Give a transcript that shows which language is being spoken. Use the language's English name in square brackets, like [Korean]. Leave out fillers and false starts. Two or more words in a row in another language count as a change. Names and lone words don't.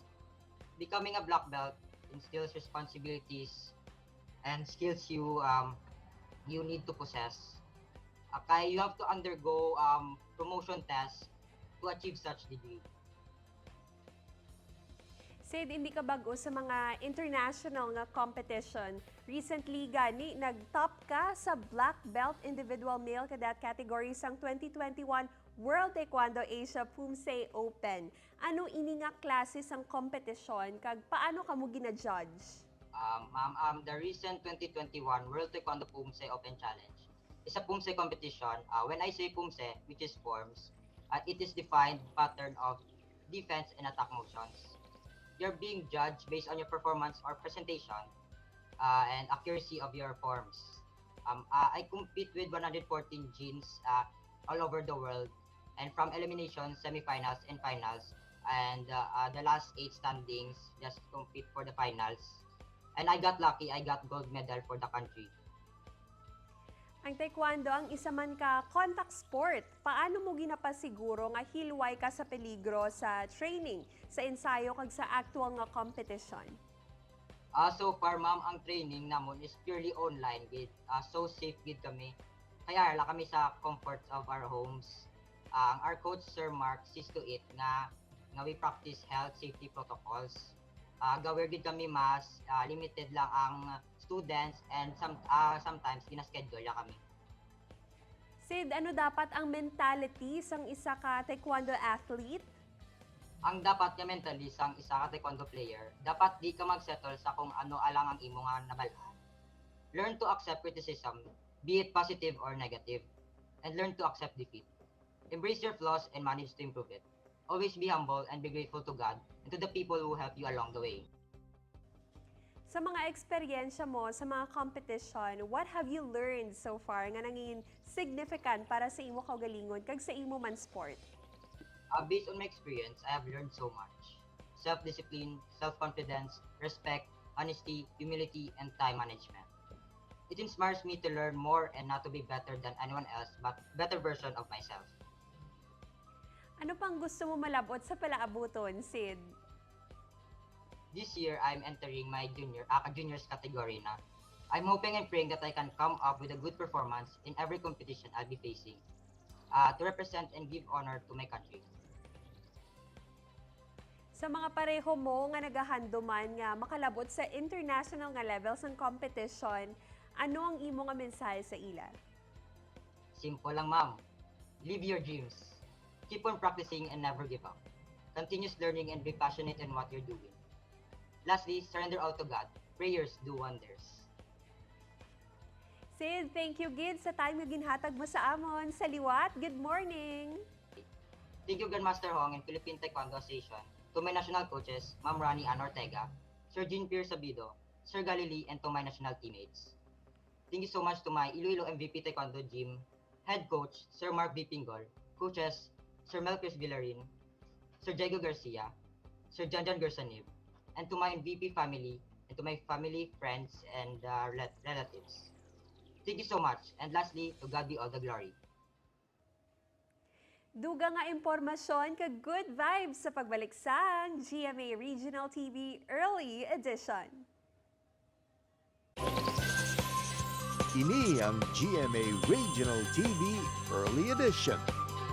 [English] Becoming a black belt instills responsibilities and skills you need to possess. Kaya you have to undergo promotion tests to achieve such degree. Cyd, [Hiligaynon] hindi ka bago sa mga international nga competition. Recently gani, nag-top ka sa [English] black belt individual male cadet category [Hiligaynon] sang 2021 World Taekwondo Asia Pumse Open. Ano ini nga klase sang kompetisyon kag paano ka mo gina-judge? Ma'am, [English] the recent 2021 World Taekwondo Pumse Open Challenge is a Pumse competition. When I say Pumse, which is forms, it is defined pattern of defense and attack motions. You're being judged based on your performance or presentation and accuracy of your forms. I compete with 114 gyms all over the world, and from elimination, semifinals, and finals, and the last 8 standings just compete for the finals. And I got lucky, I got gold medal for the country. [Hiligaynon] Ang Taekwondo ang isa man ka contact sport. Paano mo ginapasiguro nga hilway ka sa peligro sa training, sa ensayo kag sa actual nga competition? [English] So far, ma'am, [Hiligaynon] ang training namon [English] is purely online. So safe [Hiligaynon] gid kami. Kaya la kami sa [English] comforts of our homes. Our coach, Sir Mark, sees to it nga we practice health safety protocols. [Hiligaynon] Gawir gid kami mas limited lang ang students [English] and sometimes [Hiligaynon] gina-schedule la kami. Cyd, ano dapat ang mentality sang isa ka Taekwondo athlete? Ang dapat nga mentally sang isa ka Taekwondo player, dapat di ka mag-settle sa kung ano alang ang imo nga nabalaan. [English] Learn to accept criticism, be it positive or negative, and learn to accept defeat. Embrace your flaws and manage to improve it. Always be humble and be grateful to God and to the people who help you along the way. [Hiligaynon] Sa mga eksperyensya mo sa mga competition, [English] what have you learned so far [Hiligaynon] nga nangin significant para sa imo kaugalingon kag sa imo man sport? [English] Based on my experience, I have learned so much. self-discipline, self-confidence, respect, honesty, humility, and time management. It inspires me to learn more and not to be better than anyone else, but better version of myself. [Hiligaynon] Ano pang gusto mo malabot sa palaabuton, Cyd? [English] This year, I'm entering my juniors category na. I'm hoping and praying that I can come up with a good performance in every competition I'll be facing to represent and give honor to my country. [Hiligaynon] Sa mga pareho mo nga nagahanduman nga makalabot sa international nga levels ng competition, ano ang imo nga mensahe sa ila? Simple lang, ma'am. [English] Live your dreams. Keep on practicing and never give up. Continuous learning and be passionate in what you're doing. Lastly, surrender all to God. Prayers do wonders. [Hiligaynon] Cyd, [English] thank you [Hiligaynon] gid sa time nga ginhatag mo sa amon. Sa liwat, [English] good morning! Thank you, Grandmaster Hong and Philippine Taekwondo Association, to my national coaches, Ma'am Rani Ann Ortega, Sir Jean Pierre Sabido, Sir Galilei, and to my national teammates. Thank you so much to my Iloilo MVP Taekwondo Gym head coach, Sir Mark V. Pingol, coaches, Sir Melchis Villarin, Sir Diego Garcia, Sir Janjan Gersanib, and to my MVP family, and to my family, friends, and relatives. Thank you so much. And lastly, to God be all the glory. [Hiligaynon] Duga nga impormasyon ka good vibes sa pagbalik sa GMA Regional TV Early Edition. Ini ang GMA Regional TV Early Edition.